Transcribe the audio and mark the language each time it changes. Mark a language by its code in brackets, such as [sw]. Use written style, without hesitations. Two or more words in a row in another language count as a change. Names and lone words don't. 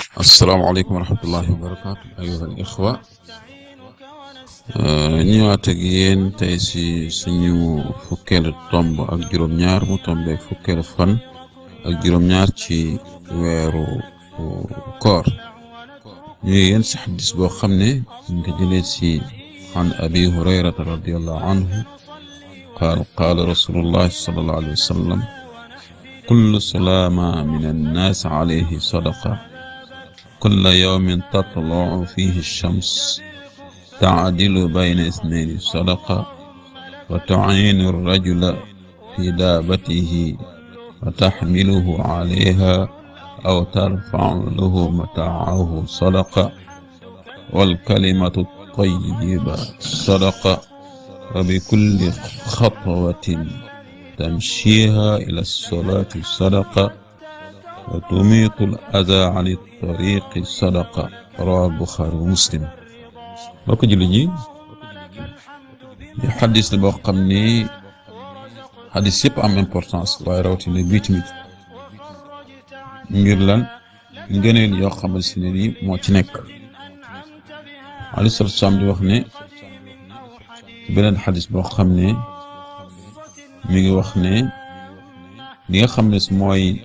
[ar] السلام عليكم ورحمة الله وبركاته أيها الإخوة. [wo] ñëwaat ak yéen tey si suñu fukkeelu tomb ak juróom-ñaar mu tombeek fukkeelu fan ak juróom-ñaar ci weeru koor ñu yéen si xadis boo xam ne ñu ko jëlee si [ar] عن أبي هريرة رضي الله عنه قال رسول الله صلى الله عليه وسلم كل سلامى من الناس عليه صدقة كل يوم تطلع فيه الشمس تعدل بين اثنين صدقة وتعين الرجل في دابته وتحمله عليها أو ترفع له متاعه صدقة والكلمة الطيبة صدقة وبكل خطوة تمشيها إلى الصلاة صدقة وتميط الأذى عن الطريق صدقة رواه البخاري ومسلم. [wo] mbokk jullit ñi xadis la boo xam ni xadis yëpp am importance waaye rawatina bii tamit ngir lan ngëneel yoo xamal si ne ni moo ci nekk [ar] عليه الصلاة السلام [wo] di wax ne beneen xadis boo xam ne mi ngi wax ne li nga xam ne mooy